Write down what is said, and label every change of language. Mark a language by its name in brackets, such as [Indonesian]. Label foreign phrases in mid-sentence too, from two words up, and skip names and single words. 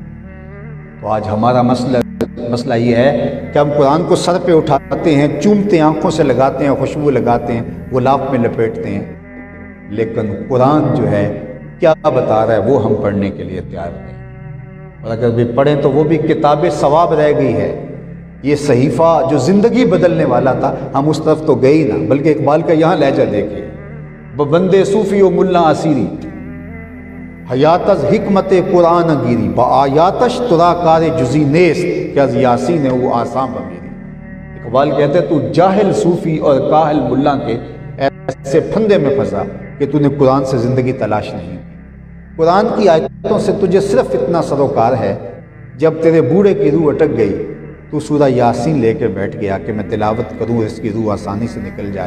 [Urdu] تو آج ہمارا مسئلہ یہ ہے کہ ہم قرآن کو سر پہ اٹھاتے ہیں، چومتے ہیں، آنکھوں سے لگاتے ہیں، خوشبو لگاتے ہیں، غلاف میں لپیٹتے ہیں، لیکن قرآن جو ہے کیا بتا رہا ہے وہ ہم پڑھنے کے لیے تیار نہیں، اور اگر بھی پڑھیں تو وہ بھی کتاب ثواب رہ گئی ہے۔ یہ صحیفہ جو زندگی بدلنے والا تھا ہم اس طرف تو گئے ہی نہ، بلکہ اقبال کا یہاں لہجہ دیکھیے، [Persian] بندے صوفی و ملا اسیری حیات از حکمت قرآن گیری، با آیاتش ترا کار جزی نیست کہ از یاسین وہ آسام بمیری۔ [Urdu] اقبال کہتے تو جاہل صوفی اور کاہل ملا کے ایسے پھندے میں پھنسا کہ تو نے قرآن سے زندگی تلاش نہیں کی۔ قرآن کی آیتوں سے تجھے صرف اتنا سروکار ہے، جب تیرے بوڑھے کی روح اٹک گئی تو سورہ یاسین لے کے بیٹھ گیا کہ میں تلاوت کروں، اس کی روح آسانی سے نکل جائے۔